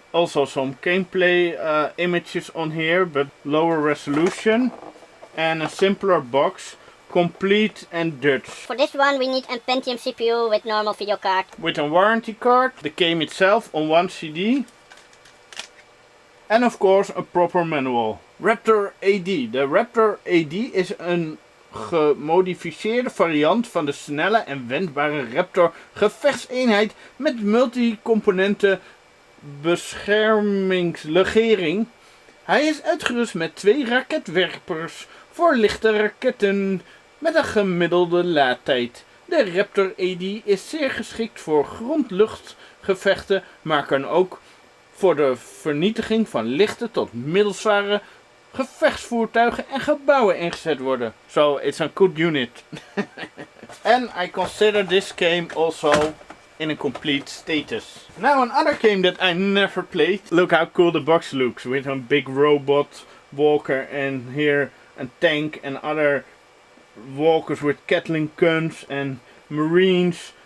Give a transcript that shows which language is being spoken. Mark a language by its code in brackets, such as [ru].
[en] Also some gameplay images on here, but lower resolution, and a simpler box, complete and Dutch. For this one we need a Pentium CPU with normal video card. With a warranty card, the game itself on one CD, and of course a proper manual. Raptor AD. [nl] De Raptor AD is een gemodificeerde variant van de snelle en wendbare Raptor gevechtseenheid met multicomponenten beschermingslegering. Hij is uitgerust met 2 raketwerpers voor lichte raketten met een gemiddelde laadtijd. De Raptor AD is zeer geschikt voor grond-luchtgevechten, maar kan ook voor de vernietiging van lichte tot middelzware gevechtsvoertuigen en gebouwen ingezet worden. [en] So it's a good unit. And I consider this game also in a complete status. Now another game that I never played. Look how cool the box looks, with a big robot walker and here a tank and other walkers with Gatling guns and marines.